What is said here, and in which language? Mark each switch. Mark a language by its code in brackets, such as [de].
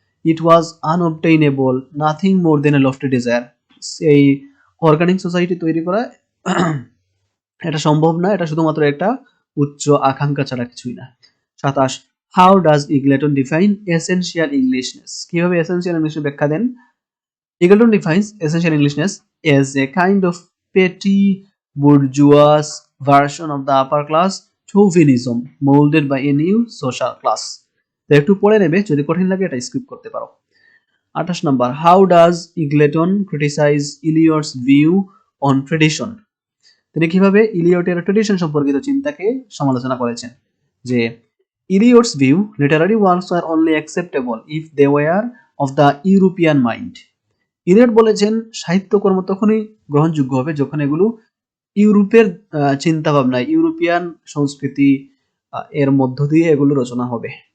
[en] it was unobtainable, nothing more than a lofty desire, [bn] এই organic society তৈরি করা এটা সম্ভব না, এটা শুধুমাত্র একটা উচ্চ আকাঙ্ক্ষা ছাড়া কিছুই না। [en] 27 how does Eagleton define essential Englishness, [bn] কিভাবে এসেনশিয়াল ইংলিশ ব্যাখ্যা দেন? [en] Eagleton defines essential Englishness as a kind of petty bourgeois version of the upper class chauvinism molded by a new social class. [bn] তো একটু পড়ে নেবে, যদি কঠিন লাগে এটা স্কিপ করতে পারো। 28 number [en] how does Eagleton criticise Eliot's view on tradition, [bn] তিনি কিভাবে ইলিয়টের ট্রেডিশন সম্পর্কিত চিন্তাকে সমালোচনা করেছেন? যে [en] Eliot's view literary works are only acceptable if they were of the European mind, [bn] Eliot বলেছেন সাহিত্যকর্ম তখনই গ্রহণযোগ্য হবে যখন এগুলো ইউরোপের চিন্তা ভাবনা, ইউরোপিয়ান সংস্কৃতি এর মধ্য দিয়ে এগুলো রচনা হবে।